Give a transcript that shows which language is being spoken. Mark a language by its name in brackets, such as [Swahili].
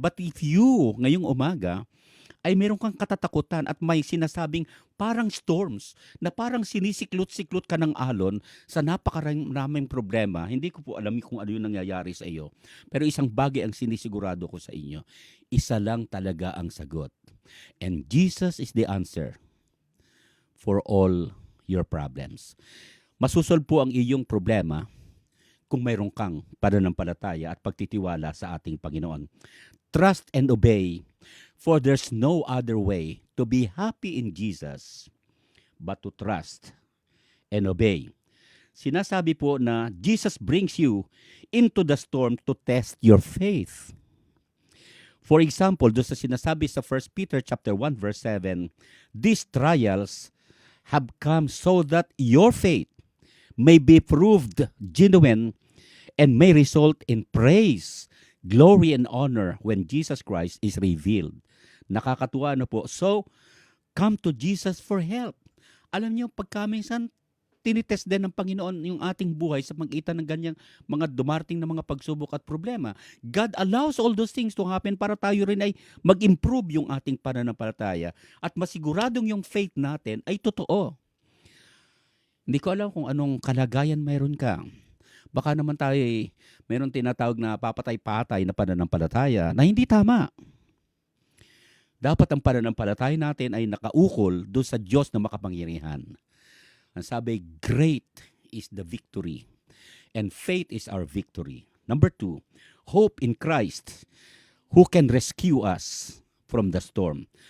[English] But if you, [Filipino] ngayong umaga, ay meron kang katatakutan at may sinasabing parang storms na parang sinisiklot-siklot ka ng alon sa napakaraming problema. Hindi ko po alam kung ano yung nangyayari sa iyo. Pero isang bagay ang sinisigurado ko sa inyo. Isa lang talaga ang sagot. [English] And Jesus is the answer for all your problems. [Filipino] Masusolve po ang iyong problema kung mayroon kang pananampalataya at pagtitiwala sa ating Panginoon. [English] Trust and obey. For there's no other way to be happy in Jesus but to trust and obey. [Filipino] Sinasabi po na [English] Jesus brings you into the storm to test your faith. For example, [Filipino] doon sa sinasabi sa [English] 1 Peter chapter 1 verse 7, these trials have come so that your faith may be proved genuine and may result in praise, glory, and honor when Jesus Christ is revealed. [Filipino] Nakakatuwa na po. [English] So, come to Jesus for help. [Filipino] Alam niyo, pagkaminsan, tinitest din ng Panginoon yung ating buhay sa pagitan ng ganyang mga dumarting na mga pagsubok at problema. [English] God allows all those things to happen [Filipino] para tayo rin ay mag-improve yung ating pananampalataya at masiguradong yung faith natin ay totoo. Hindi ko alam kung anong kalagayan mayroon ka. Baka naman tayo mayroon tinatawag na papatay-patay na pananampalataya na hindi tama. Dapat ang pananampalataya natin ay nakaukol doon sa Diyos na makapangyarihan. Ang sabi, [English] great is the victory and faith is our victory. Number 2, hope in Christ who can rescue us from the storm.